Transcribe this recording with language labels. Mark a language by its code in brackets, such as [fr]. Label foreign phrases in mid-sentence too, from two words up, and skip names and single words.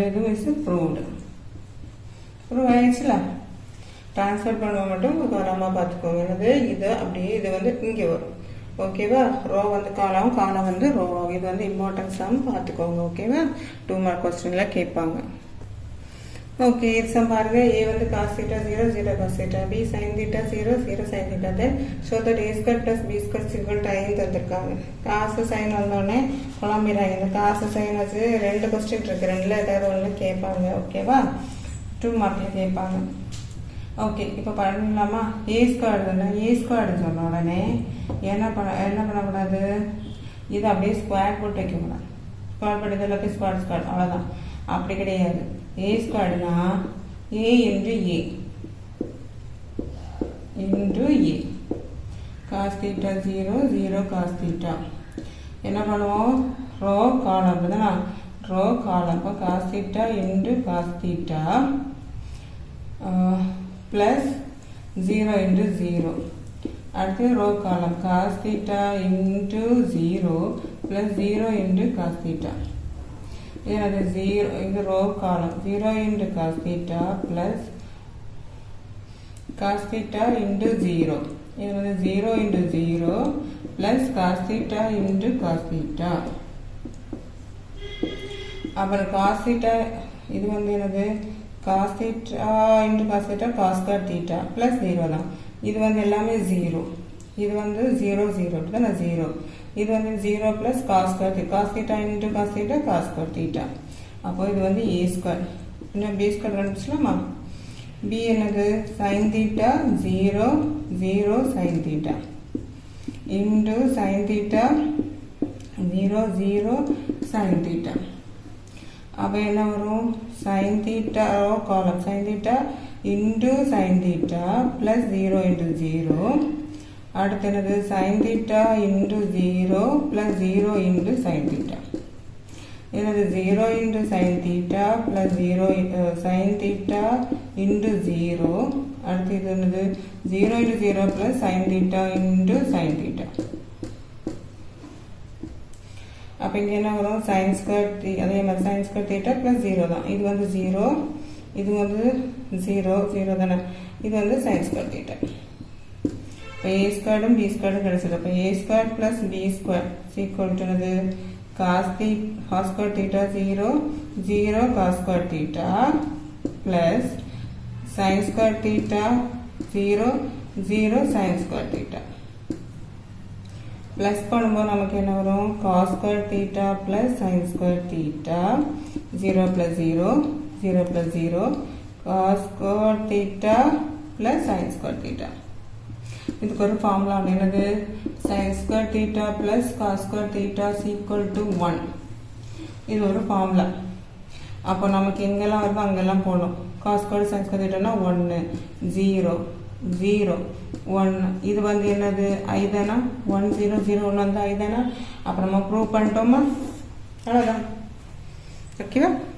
[ta] இது [en] is proved. [ta] ப்ரூவ் ஆயிடுச்சுல. ட்ரான்ஸ்ஃபர் பண்ண மட்டும் கவனமாக பார்த்துக்கோங்க. என்னது? இது அப்படியே இது வந்து இங்கே வரும். ஓகேவா, ரோ வந்து காலம் வந்து ரோ. இது வந்து [en] important sum, [ta] பார்த்துக்கோங்க. ஓகேவா, 2 மார்க் கொஸ்டினில் கேட்பாங்க. ஓகே, இது சம் பாருங்க. [en] A வந்து cos theta 0 0 cos theta, B sin theta 0 0 sin theta. Then show that A square plus B square is equal to I தந்திருக்காங்க. cos sine [ta] வந்தோடனே குழம்பிடுறாங்க. இந்த [en] cos sine [ta] வச்சு 2 கொஸ்டின் இருக்கு, 2ல் ஏதாவது ஒன்று கேட்பாங்க. ஓகேவா, 2 மார்க்கில் கேட்பாங்க. ஓகே, இப்போ பண்ணலாமா? [en] A square [ta] தானே. A ஸ்கொயர்னு சொன்ன உடனே என்ன பண்ணக்கூடாது? இது அப்படியே ஸ்கொயர் போட்டு வைக்கக்கூடாது. ஸ்கொயர் போட்டு எல்லாத்தையும் ஸ்கொயர் அவ்வளோதான். அப்படி கிடையாது. A ஸ்கொயர்னா [en] A into A cos theta 0 0 cos theta. [ta] என்ன பண்ணுவோம்? [en] row column [ta] அப்படிதானா? [en] row column. அப்போ cos theta இன்டு cos theta plus 0 into 0. அடுத்து row column cos theta into 0 plus 0 into cos theta. இது 0, இது row column 0 into cos theta plus cos theta into 0. [ta] இது வந்து [en] 0 into 0 plus cos theta into cos theta. [ta] அப்புறம் [en] cos theta [ta] இது வந்து என்னது? [en] cos theta into cos theta cos square theta plus 0 தான். [ta] இது வந்து எல்லாமே 0. இது வந்து 0 0 தானே 0. இது வந்து [en] 0 plus cos square theta. cos theta into cos theta cos square theta. [ta] அப்போ இது வந்து [en] A square. [ta] இன்னும் B ஸ்கொயர் கண்டுபிடிச்சலாமா? B என்னது? [en] sin theta 0 0 sin theta into sin theta 0 0 sin theta. [ta] அப்போ என்ன வரும்? [en] sin theta row column sin theta into sin theta plus 0 into 0. [ta] அடுத்து என்னது? [en] sin theta into 0 plus 0 into sin theta. [ta] என்னது? [en] 0 into sin theta plus 0 sin theta into 0. [ta] அடுத்து இது என்னது? [en] 0 into 0 plus sin theta into sin theta. [ta] அப்போ இங்கே என்ன வரும்? [en] sin square [ta] அதே மாதிரி [en] sin square theta plus 0 [ta] தான். இது வந்து 0, இது வந்து 0 0 தானே. இது வந்து [en] sin square theta. [ta] இப்போ A ஸ்கொயர்டும் B ஸ்கொயர்டும் கிடைச்சது. [en] அப்போ A square plus B square equal to என்னது? cos square theta 0 0 cos square theta plus sin square theta 0 0 sin square theta. ப்ளஸ் [ta] பண்ணும்போது நமக்கு என்ன வரும் [en] cos square theta plus sin square theta 0 plus 0 0 plus 0 cos square theta plus sin square theta [ta] இதுக்கு ஒரு ஃபார்முலா என்னது [en] sin square theta plus cos square theta is equal to 1 [ta] இது ஒரு ஃபார்முலா அப்போ நமக்கு எங்கெல்லாம் வருதோ அங்கெல்லாம் போடணும் [en] cos square sin square theta [ta] னா 1 0 0 1 இது வந்து என்னது I தானா 1 0 0 1 வந்து I தானா அப்ப நம்ம ப்ரூவ் பண்ணிட்டோமா அவ்வளவுதான் ஓகேவா